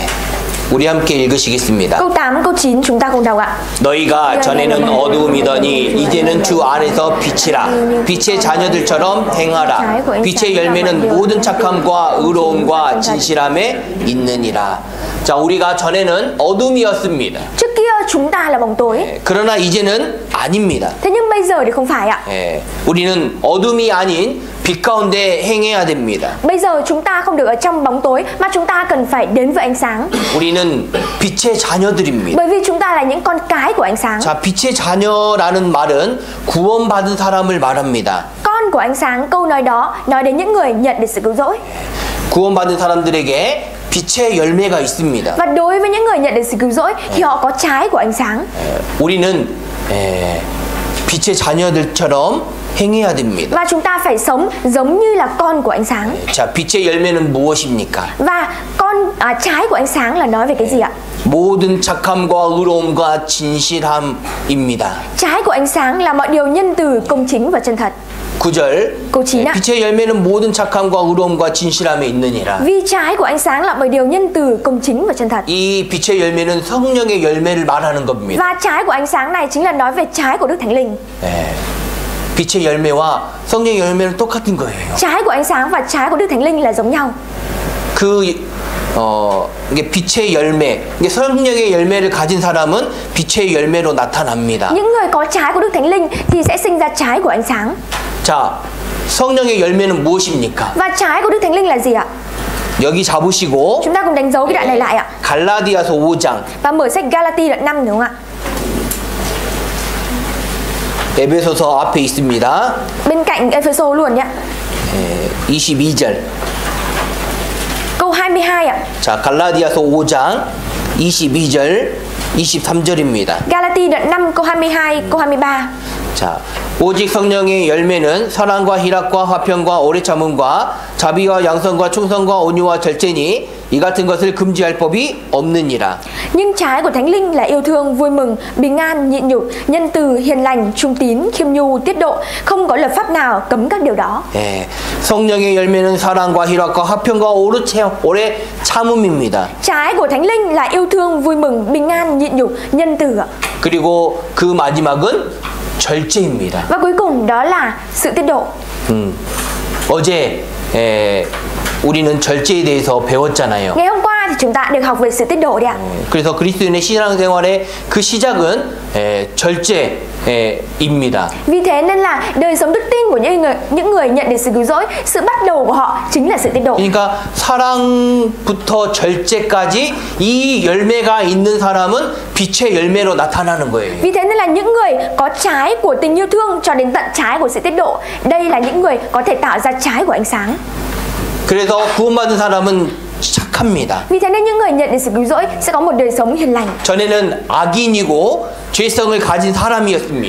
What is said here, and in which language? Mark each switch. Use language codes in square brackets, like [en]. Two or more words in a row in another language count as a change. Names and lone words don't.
[ko] 우리 함께 읽으시겠습니다. [vi] Câu 8, câu 9 chúng ta cùng đọc ạ. [ko] 너희가 전에는 어두움이더니 이제는 주 안에서 빛이라. 빛의 자녀들처럼 행하라. 빛의 열매는 모든 착함과 의로움과 진실함에 있느니라. 자, 우리가 전에는 어둠이었습니다. [vi] Trước kia chúng ta là bóng tối. [ko] 그러나 이제는 아닙니다. [vi] Thế nhưng bây giờ thì không phải ạ. [ko] 예, 우리는 어둠이 아닌 빛 가운데 행해야 됩니다. [vi] Bây giờ chúng ta không được ở trong bóng tối mà chúng ta cần phải đến với ánh sáng. [ko] 우리는 빛의 자녀들입니다. [vi] Bởi vì chúng ta là những con cái của ánh sáng. [ko] 자, 빛의 자녀라는 말은 구원받은 사람을 말합니다. [vi] Con của ánh sáng, câu nói đó nói đến những người nhận được sự cứu rỗi. [ko] 구원받은 사람들에게 빛의 열매가 있습니다. [vi] Và đối với những người nhận được sự cứu rỗi thì họ có trái của ánh sáng. [ko] 우리는 빛의 자녀들처럼 행해야 됩니다. [vi] Và chúng ta phải sống giống như là con của ánh sáng. [ko] 자, 빛의 열매는 무엇입니까? [vi] Và trái của ánh sáng là nói về cái gì ạ? [ko] 모든 착함과 의로움과 진실함입니다. [vi] Trái của ánh sáng là mọi điều nhân từ, công chính và chân thật. [ko] 9절 [vi] Câu 9 ạ. [ko] 빛의 열매는 모든 착함과 의로움과 진실함에 있느니라. [vi] Vì trái của ánh sáng là mọi điều nhân từ, công chính và chân thật. [ko] 이 빛의 열매는 성령의 열매를 말하는 겁니다. [vi] Và trái của ánh sáng này chính là nói về trái của Đức Thánh Linh. [ko] 빛의 열매와 성령의 열매는 똑같은 거예요. [vi] Trái của ánh sáng và trái của Đức Thánh Linh là giống nhau. [ko] 이게 빛의 열매, 이게 성령의 열매를 가진 사람은 빛의 열매로 나타납니다. [vi] Những người có trái của Đức Thánh Linh thì sẽ sinh ra trái của ánh sáng. [ko] 자, 성령의 열매는 무엇입니까? [vi] Và trái của Đức Thánh Linh là gì ạ? [ko] 여기 잡으시고 [vi] Chúng ta cùng đánh dấu cái đoạn này lại ạ. [ko] 갈라디아서 5장 [vi] Và mở sách Galati đoạn 5 đúng không ạ? [ko] 에베소서 앞에 있습니다. [vi] Bên cạnh Ephesos luôn nhé. [ko] 22절. [vi] Câu 22 ạ. [ko] 자, 갈라디아서 5장 22절 23절입니다. [vi] Galati đoạn 5 câu 22, câu 23. [ko] 자, 오직 성령의 열매는 사랑과 희락과 화평과 오래 참음과 자비와 양선과 충성과 온유와 절제니 이 같은 것을 금지할 법이 없느니라. [vi] Nhưng trái của Thánh Linh là yêu thương, vui mừng, bình an, nhịn nhục, nhân từ, hiền lành, trung tín, khiêm nhu, tiết độ. Không có luật pháp nào cấm các điều đó. [ko] 성령의 열매는 사랑과 희락과 화평과 오래 참음입니다. [vi] Trái của Thánh Linh là yêu thương, vui mừng, bình an, nhịn nhục, nhân từ. [ko] 그리고 그 마지막은 절제입니다. [vi] Và cuối cùng đó là sự tiết độ. [ko] 어제 우리는 절제에 대해서 배웠잖아요. [vi] Ngày hôm qua thì chúng ta được học về sự tiết độ đấy ạ. [ko] 그래서 그리스도인의 신앙생활의 그 시작은 절제입니다. [vi] Vì thế nên là đời sống đức tin của những người nhận được sự cứu rỗi, sự bắt đầu của họ chính là sự tiết độ. [ko] 그러니까 사랑부터 절제까지 이 열매가 있는 사람은 빛의 열매로 나타나는 거예요. [vi] Vì thế nên là những người có trái của tình yêu thương cho đến tận trái của sự tiết độ, đây là những người có thể tạo ra trái của ánh sáng. [ko] 그래서 구원받은 사람은 착합니다. [vi] Vì thế nên những người nhận được sự cứu rỗi sẽ có một đời sống hiền lành. [ko] 전에는 악인이고 죄성을 가진 사람이었습니다.